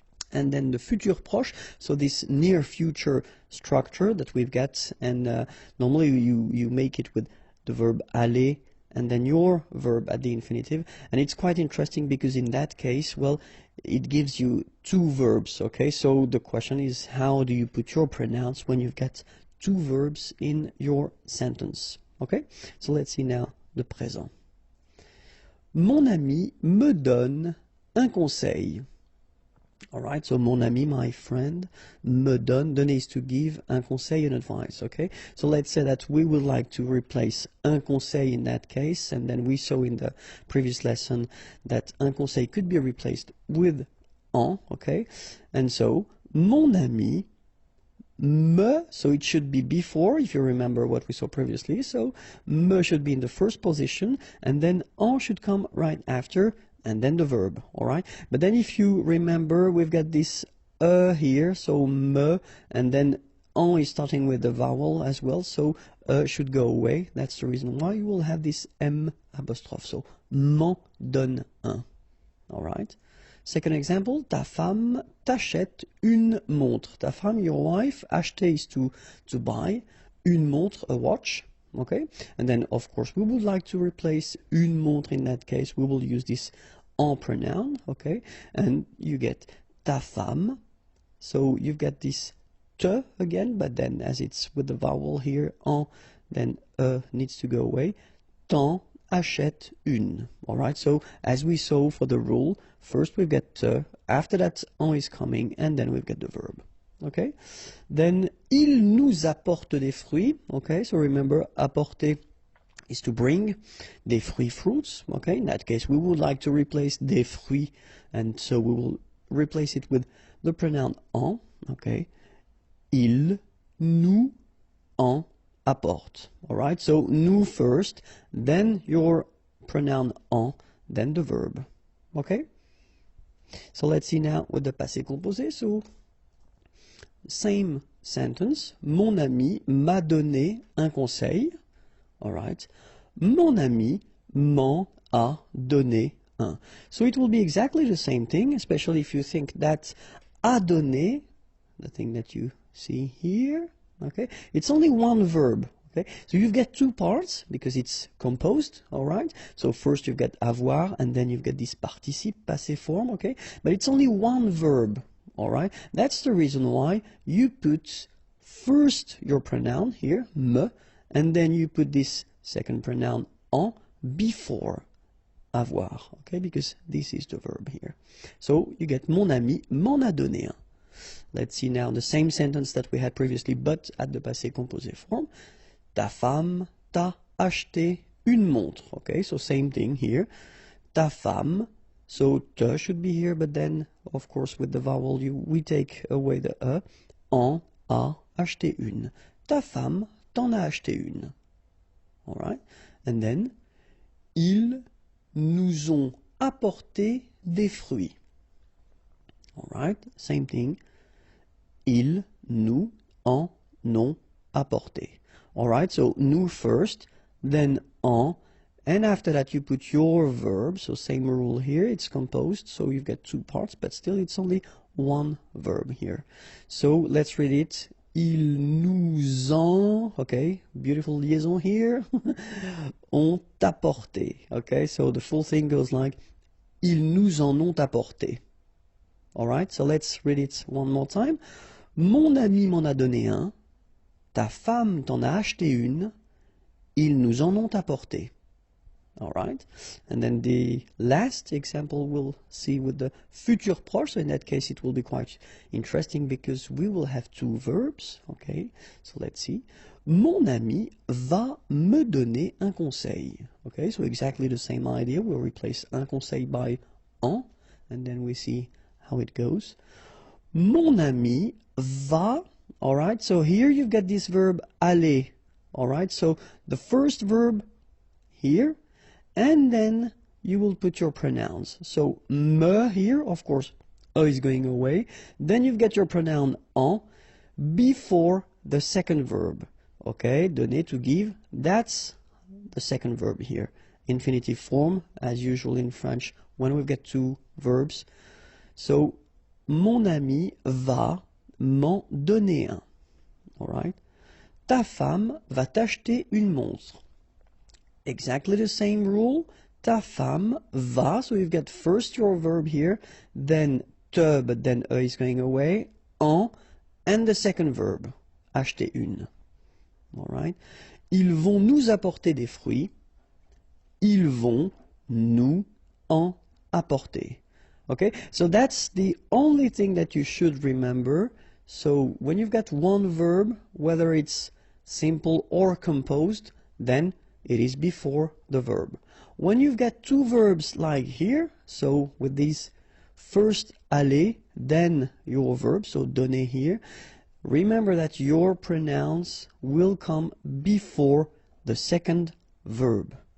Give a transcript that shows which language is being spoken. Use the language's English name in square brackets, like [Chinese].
[English] and then the futur proche, so this near future structure that we've got, and normally you make it with the verb aller, and then your verb at the infinitive, and it's quite interesting because in that case, well, it gives you two verbs, okay, so the question is, how do you put your pronouns when you've got two verbs in your sentence? Okay, so let's see now the présent. [French] Mon ami me donne un conseil. [English] Alright, so mon ami, my friend, me donne, donner is to give, un conseil, an advice, okay? So let's say that we would like to replace un conseil in that case, and then we saw in the previous lesson that un conseil could be replaced with en, okay? And so, mon ami, me, so it should be before, if you remember what we saw previously, so me should be in the first position, and then en should come right after, and then the verb, alright? But then if you remember, we've got this here, so me, and then en is starting with the vowel as well, so should go away. That's the reason why you will have this M apostrophe, so [French] m'en donne un, [English] alright? Second example, [French] ta femme t'achète une montre. [English] Ta femme, your wife, acheter is to buy, une montre, a watch, okay? And then, of course, we would like to replace une montre in that case. We will use this en pronoun, okay? And you get ta femme So you've got this te again, but then as it's with the vowel here, en, then needs to go away. [French] T'en achètes une. [English] Alright, so as we saw for the rule, first we've got te, after that en is coming, and then we've got the verb. [French] Okay, then il nous apporte des fruits. [English] Okay, so remember, apporter is to bring, des fruits, fruits. Okay, in that case we would like to replace des fruits, and so we will replace it with the pronoun en. [French] Okay, il nous en apporte. [English] Alright, so nous first, then your pronoun en, then the verb. Okay, so let's see now with the passé composé. So same sentence. [French] Mon ami m'a donné un conseil. Alright. Mon ami m'en a donné un. [English] So it will be exactly the same thing, especially if you think that a donné, the thing that you see here, okay, it's only one verb. Okay, so you've got two parts because it's composed, all right? So first you've got avoir and then you've got this participe, passé form, okay? But it's only one verb, all right? That's the reason why you put first your pronoun here, me, and then you put this second pronoun en before avoir, okay? Because this is the verb here. So you get [French] mon ami m'en a donné un. [English] Let's see now the same sentence that we had previously, but at the passé composé form. [French] Ta femme t'a acheté une montre. [English] Okay, so same thing here. Ta femme, so te should be here, but then, of course, with the vowel, we take away the e. [French] En a acheté une. Ta femme t'en a acheté une. [English] All right, and then, [French] ils nous ont apporté des fruits. [English] All right, same thing. [French] Ils nous en ont apporté. [English] Alright, so nous first, then en, and after that you put your verb, so same rule here, it's composed, so you've got two parts, but still it's only one verb here. So let's read it. Ils nous ont, okay, beautiful liaison here, ont apporté, okay, so the full thing goes like, [French] ils nous en ont apporté. [English] Alright, so let's read it one more time. [French] Mon ami m'en a donné un. Ta femme t'en a acheté une, ils nous en ont apporté. [English] All right, and then the last example we'll see with the futur proche. So in that case, it will be quite interesting because we will have two verbs. Okay, so let's see. [French] Mon ami va me donner un conseil. [English] Okay, so exactly the same idea. We'll replace un conseil by en, and then we see how it goes. [French] Mon ami va. [English] All right, so here you've got this verb aller. All right, so the first verb here, and then you will put your pronouns. So me here, of course, e is going away. Then you've got your pronoun en before the second verb. Okay, donner, to give, that's the second verb here. Infinitive form, as usual in French, when we've got two verbs. [French] So, mon ami va m'en donner un. All right. Ta femme va t'acheter une montre. [English] Exactly the same rule. Ta femme va, so you've got first your verb here, then te, but then e is going away, en, and the second verb, [French] acheter une. [English] All right. [French] Ils vont nous apporter des fruits. Ils vont nous en apporter. [English] Okay, so that's the only thing that you should remember. So when you've got one verb, whether it's simple or composed, then it is before the verb. When you've got two verbs like here, so with these first aller, then your verb, so donner here, remember that your pronouns will come before the second verb.